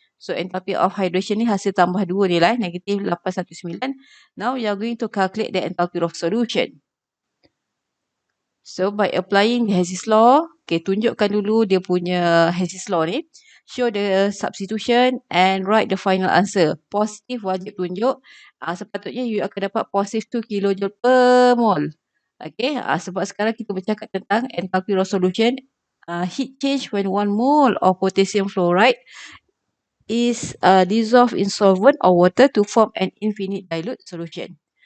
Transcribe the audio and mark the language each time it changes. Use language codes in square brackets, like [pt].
[en] So enthalpy of hydration [ms] ni hasil tambah 2 ni lah, [en] negative 819. Now we are going to calculate the enthalpy of solution. So by applying the Hess's law, okay, [ms] tunjukkan dulu dia punya Hess's law ni. [en] Show the substitution and write the final answer. [ms] Positif wajib tunjuk. Sepatutnya you akan dapat positif 2 kilojoule per mole. Okay, sebab sekarang kita bercakap tentang enthalpy of solution. [en] Heat change when 1 mole of potassium fluoride is dissolved in solvent or water to form an infinite dilute solution.